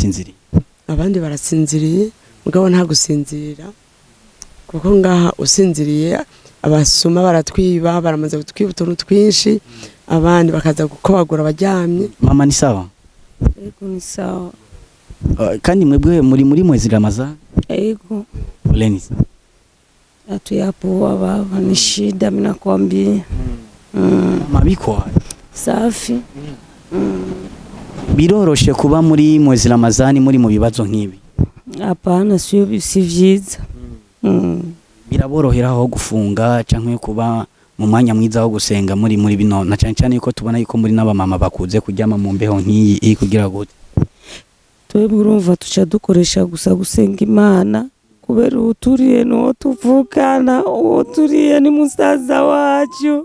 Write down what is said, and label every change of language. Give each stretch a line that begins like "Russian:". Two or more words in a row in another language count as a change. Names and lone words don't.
Rundi: barasinziriye mugabo nta gusinzirira kuko ngaha usinziriye abasuma baratwiba, baramaze gutwiba utuntu twinshi, abandi bakaza gukobagura baryamye.
Swahili: Mama ni sawa?
Rundi: Yego ni sawa. Kandi mwebwe muri mwezi Ramadhani? Yego.
Swahili: Poleni. Hatuyapoa baba, ni shida mimi nakwambia. Mabiko safi.
Rundi: Biroroshe kuba muri mwezi Ramadhani muri mu bibazo nk'ibi?
Swahili: Hapana, sio vyiza.
Rundi: Biraborohera aho gufunga canke kuba mu mwanya mwiza wo gusenga muri bino, na cyane yuko tubona yuko muri n'abamama bakuze kujyama mu mbeho nk'iyi iri kugira gute? Twebwe urumva tuca dukoresha gusa gusenga Imana, kubera uturiye no tuvukana, uturiye ni musaza wacu.